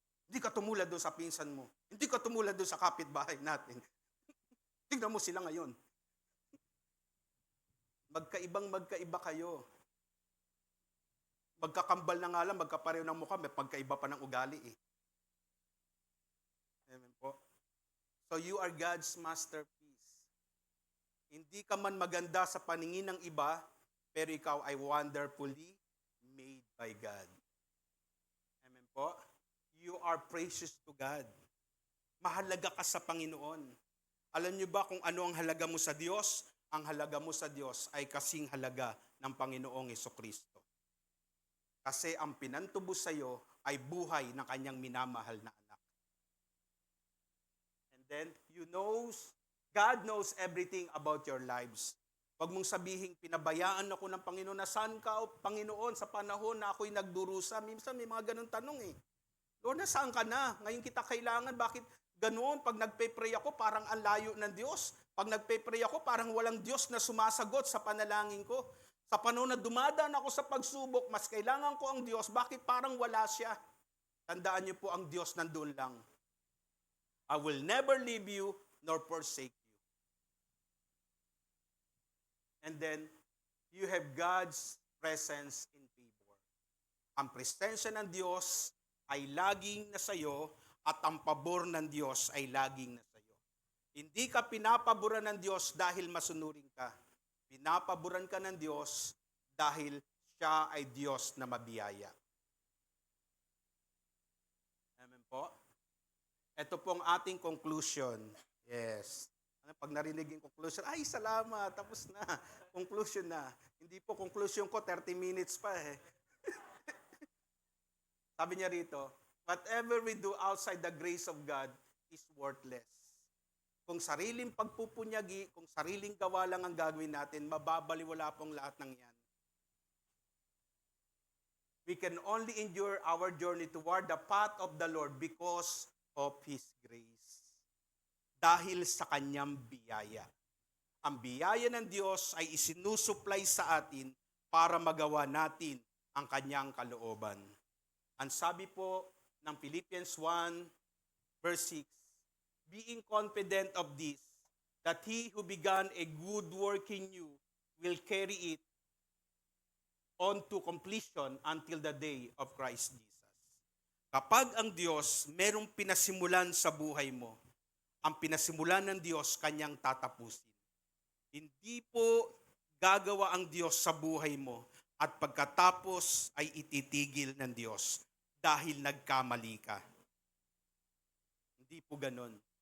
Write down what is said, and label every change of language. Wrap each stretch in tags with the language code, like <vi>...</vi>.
<tl>Hindi ka tumulad doon sa pinsan mo. Hindi ka tumulad doon sa kapitbahay natin. Tingnan mo sila ngayon. Magkaiba kayo. Magkakambal na nga lang, magkapareho ng mukha, may pagkaiba pa ng ugali eh. Amen po.</tl> <en>So you are God's masterpiece.</en> <tl>Hindi ka man maganda sa paningin ng iba, pero ikaw ay</tl> <en>wonderfully made by God.</en> <tl>Amen po.</tl> <en>You are precious to God.</en> <tl>Mahalaga ka sa Panginoon. Alam niyo ba kung ano ang halaga mo sa Diyos? Ang halaga mo sa Diyos ay kasing halaga ng Panginoong Hesukristo. Kasi ang pinantubos sa iyo ay buhay ng kanyang minamahal na anak.</tl> <en>And then, God knows everything about your lives.</en> <tl>Huwag mong sabihin, pinabayaan ako ng Panginoon. Nasaan ka, Panginoon, sa panahon na ako'y nagdurusa? Minsan may mga ganun tanong eh. Lord, nasaan ka na? Ngayon kita kailangan. Bakit ganoon? Pag nagpe-pray ako, parang ang layo ng Diyos. Pag nagpe-pray ako, parang walang Diyos na sumasagot sa panalangin ko. Sa panahon na dumadaan ako sa pagsubok, mas kailangan ko ang Diyos. Bakit parang wala siya? Tandaan niyo po, ang Diyos nandun lang.</tl> <en>I will never leave you nor forsake you. And then, you have God's presence in favor.</en> <tl>Ang presensya ng Diyos ay laging nasa iyo at ang pabor ng Diyos ay laging nasa iyo. Hindi ka pinapaboran ng Diyos dahil masunurin ka. Pinapaboran ka ng Diyos dahil siya ay Diyos na mabiyaya. Amen po? Ito pong ating conclusion. Yes. Pag narinig yung conclusion, ay salamat, tapos na. Conclusion na. Hindi po conclusion ko, 30 minutes pa eh. Sabi niya rito,</tl> <en>whatever we do outside the grace of God is worthless.</en> <tl>Kung sariling pagpupunyagi, kung sariling gawa lang ang gagawin natin, mababaliwala pong lahat ng yan.</tl> <en>We can only endure our journey toward the path of the Lord because of His grace.</en> <tl>Dahil sa kanyang biyaya. Ang biyaya ng Diyos ay isinusupply sa atin para magawa natin ang kanyang kalooban. Ang sabi po ng</tl> <en>Philippians 1 verse 6, being confident of this, that He who began a good work in you will carry it on to completion until the day of Christ Jesus.</en> <tl>Kapag ang Diyos merong pinasimulan sa buhay mo, ang pinasimulan ng Diyos kanyang tatapusin. Hindi po gagawa ang Diyos sa buhay mo at pagkatapos ay ititigil ng Diyos dahil nagkamali ka. Hindi po ganon.</tl>